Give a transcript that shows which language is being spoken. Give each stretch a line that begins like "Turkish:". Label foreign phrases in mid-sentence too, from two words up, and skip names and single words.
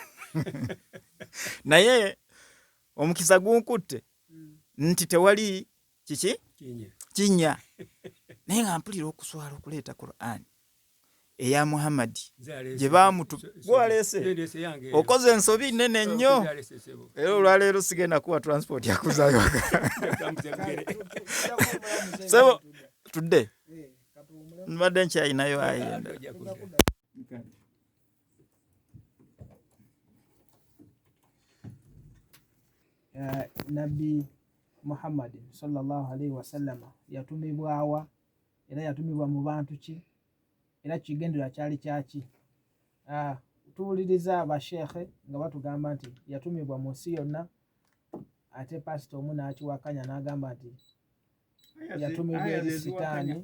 Ganda: naye omukisa gunkutte nti tewali kiki kinnya naye nga mpulira okuswala okuleeta Qur'ani eya Muhammad gye bamutugwalese okoze ensobi nnene nnyo era olwaleero sigenda kuwa transport yakuzayo sebo tudde mbadde nkyayinayo ayenda Nabbi Muhammad
Arabic: صلى الله عليه وسلم
Ganda: yatumibwawa era yatumibwa mu bantu ki era kigendera kyali kyaki. Tuwuliriza abashekhe nga batugamba nti yatumibwa mu nsi yonna, ate pasita omu n'akiwakanya n'agamba nti yatumibwa eri sitaani.